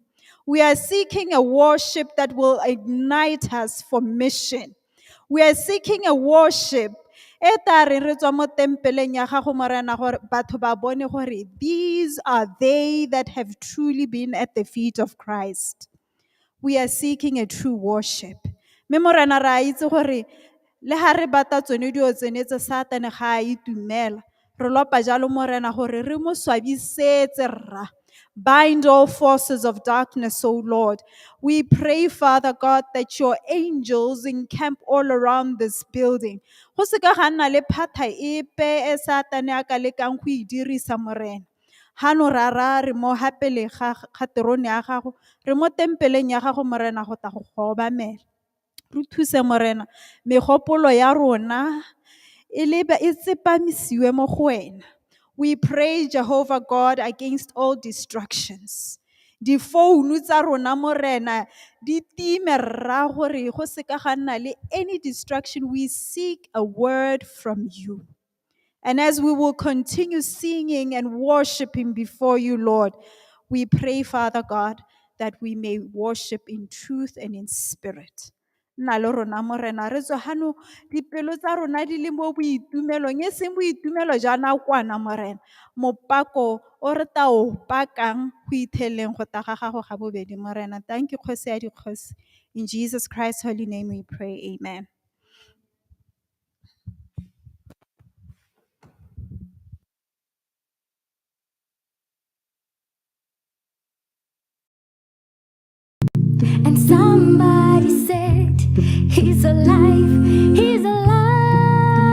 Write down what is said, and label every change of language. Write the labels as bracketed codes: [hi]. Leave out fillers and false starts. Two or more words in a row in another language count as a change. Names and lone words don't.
[en] We are seeking a worship that will ignite us for mission. We are seeking a worship. These are they that have truly been at the feet of Christ. We are seeking a true worship. [tn] Mme morena ra itse gore le ha re bata tsone dio tsenetse Satane ga a itumela. Re lopa jalo morena gore re mo swabisetse rra. [en] Bind all forces of darkness, O Lord. We pray, Father God, that your angels encamp all around this building. [tn] Go se ka ga nna le phata epe e Satane a ka lekang go e dirisa morena. Hano rara re mo hapele ga terone ya gago, re mo tempeleng ya gago morena go ta go obamela. Re thuse morena, megopolo ya rona e tsepamisiwe mo go wena. [en] We pray, Jehovah God, against all distractions. [tn] Difounu tsa rona morena di time rra gore go se ka ga nna le [en] any distraction. We seek a word from you. And as we will continue singing and worshiping before you, Lord, we pray, Father God, that we may worship in truth and in spirit. [tn] Nna le rona morena re tswa hano dipelo tsa rona di le mo boitumelong, e seng boitumelo jwa nakwana morena, mopako o re ta o pakang go itheleng go ta ga gago ga bobedi morena. [en] Thank you, [tn] Kgosi ya dikgosi. [en] In Jesus Christ's holy name we pray, amen. And somebody said, he's alive, he's alive.